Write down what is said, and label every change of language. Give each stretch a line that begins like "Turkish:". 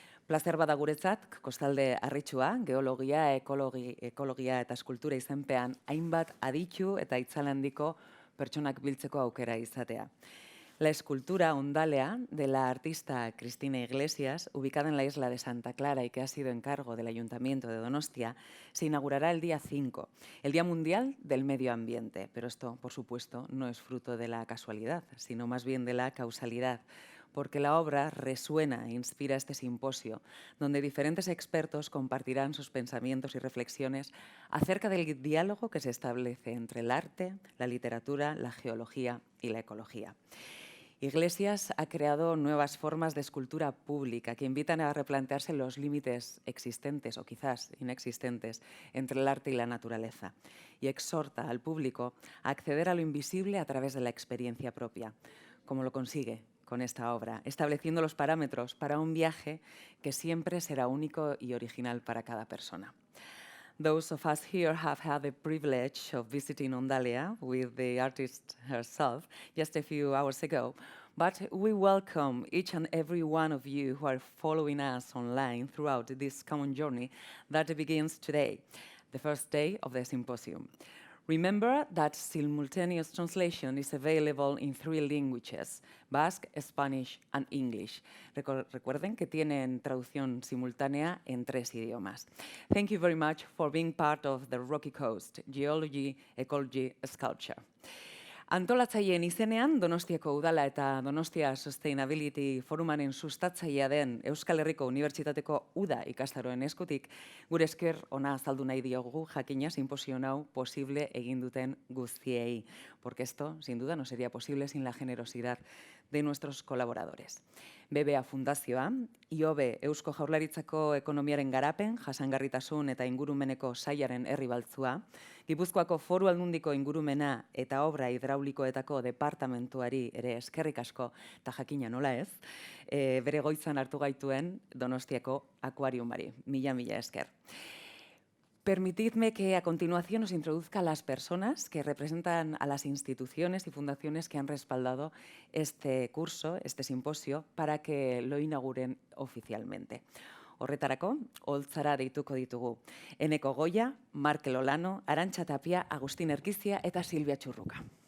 Basque: Plazer bada guretzat, kostalde harritxua, geologia, ekologia eta eskultura izenpean hainbat aditu eta itzalandiko pertsonak biltzeko aukera izatea.
Spanish: La escultura ondalea de la artista Cristina Iglesias, ubicada en la isla de Santa Clara y que ha sido encargo del Ayuntamiento de Donostia, se inaugurará el día 5, el Día Mundial del Medio Ambiente. Pero esto, por supuesto, no es fruto de la casualidad, sino más bien de la causalidad, porque la obra resuena e inspira este simposio, donde diferentes expertos compartirán sus pensamientos y reflexiones acerca del diálogo que se establece entre el arte, la literatura, la geología y la ecología. Iglesias ha creado nuevas formas de escultura pública que invitan a replantearse los límites existentes o quizás inexistentes entre el arte y la naturaleza y exhorta al público a acceder a lo invisible a través de la experiencia propia, como lo consigue con esta obra, estableciendo los parámetros para un viaje que siempre será único y original para cada persona.
English: Those of us here have had the privilege of visiting Ondalia with the artist herself just a few hours ago, but we welcome each and every one of you who are following us online throughout this common journey that begins today, the first day of the symposium. Remember that simultaneous translation is available in 3 languages, Basque, Spanish and English.
Spanish: Recuerden que tienen traducción simultánea en 3 idiomas.
English: Thank you very much for being part of the Rocky Coast, Geology, Ecology, Sculpture.
Basque: Antolatzaileen izenean, Donostiako Udala eta Donostia Sustainability Forumaren sustatzailea den Euskal Herriko Unibertsitateko Uda ikastaroen eskutik, gure esker ona azaldu nahi diogu jakina simposio hau posible egin duten guztiei,
Spanish: porque esto, sin duda, no sería posible sin la generosidad de nuestros colaboradores.
Basque: BBA Fundazioa, IOB Eusko Jaurlaritzako ekonomiaren garapen, jasangarritasun eta ingurumeneko sailaren herri baltzua, Gipuzkoako Foru Aldundiko ingurumena eta obra hidraulikoetako departamentuari ere eskerrik asko, eta jakina nola ez, bere goitzan hartu gaituen Donostiako akuariumari. Mila esker.
Spanish: Permitidme que a continuación os introduzca a las personas que representan a las instituciones y fundaciones que han respaldado este curso, este simposio, para que lo inauguren oficialmente.
Basque: Horretarako, holtzara deituko ditugu. Eneko Goya, Markel Olano, Arantxa Tapia, Agustin Erkizia eta Silvia Txurruka.